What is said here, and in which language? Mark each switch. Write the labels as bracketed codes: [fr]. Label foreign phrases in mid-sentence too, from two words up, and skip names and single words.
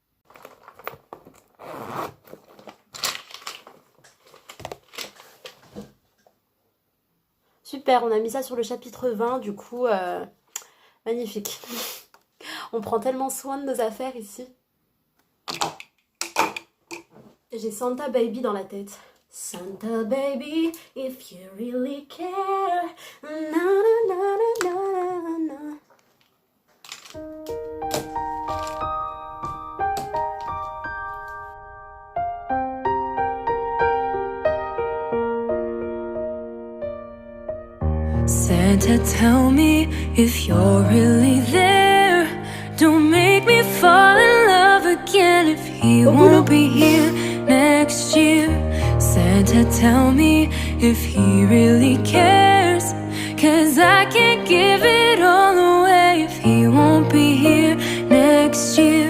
[fr] Super, on a mis ça sur le chapitre 20, du coup, magnifique. On prend tellement soin de nos affaires ici. J'ai Santa Baby dans la tête. [en] Santa baby, if you really care, na na na na na na. Santa, tell me if you're really there. Don't make me fall in love again if he won't be here next year. Santa, tell me if he really cares, 'cause I can't give it all away if he won't be here next year.